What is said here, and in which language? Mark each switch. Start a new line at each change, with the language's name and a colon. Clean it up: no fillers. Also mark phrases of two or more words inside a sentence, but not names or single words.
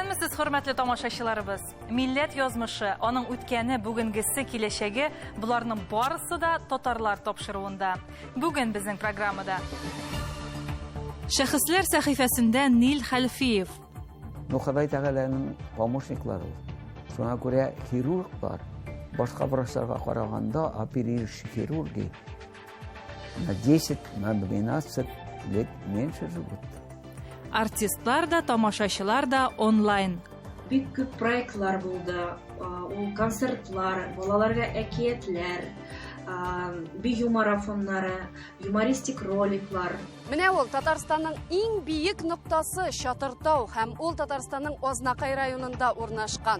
Tatar: Сәлеметсез, хөрмәтле тамашачыларыбыз. Милләт язмышы, аның үткәне, бүгенгесе, киләчәге, буларның барысы да татарлар тапшыруында. Бүген безнең программада Шәхесләр сәхифәсендә Нил Хәлфиев. Худай тәгаләнең помощниклары. Шуңа күрә хирурглар башка врачларга караганда
Russian: оперирующий хирурги на 10-12 лет меньше живут.
Tatar: Артистлар да, тамашачылар да онлайн. Бик күп проектлар булды. Ул концертлар, балаларга әкиятләр, бию марафоннары, юмористик роликлар. Менә ул Татарстанның иң биек ноктасы Чатыртау һәм ул Татарстанның Азнакай районында урнашкан.